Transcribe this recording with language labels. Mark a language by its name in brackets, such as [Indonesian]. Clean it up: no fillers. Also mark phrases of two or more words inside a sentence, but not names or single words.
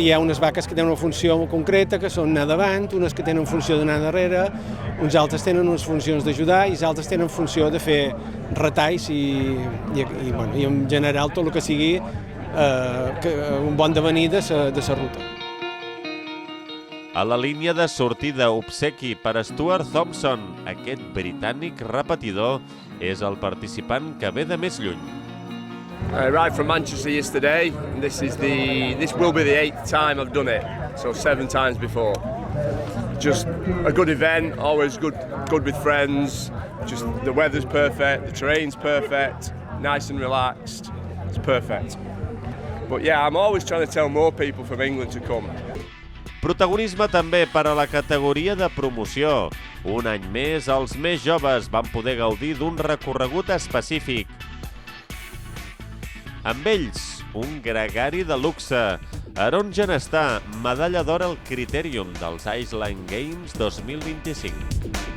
[Catalan] Hi ha unes vaques que tenen una funció concreta, que són anar davant, unes que tenen funció d'anar darrere, uns altres tenen unes funcions d'ajudar i els altres tenen funció de fer retalls i en general tot el que sigui un bon devenir de la ruta. A la línia de sortida obsequi per Stuart Thompson, aquest britànic repetidor és el participant que ve de més lluny. [English] I arrived from Manchester yesterday. This will be the 8th time I've done it, so 7 times before. just a good event, always good with friends. Just the weather's perfect, the terrain's perfect, nice and relaxed. It's perfect. But yeah, I'm always trying to tell more people from England to come. [Catalan] Protagonisme també per a la categoria de promoció. Un any més, els més joves van poder gaudir d'un recorregut específic. Amb ells, un gregari de luxe. Aaron Genestà, medalla d'or al Critérium dels Island Games 2025.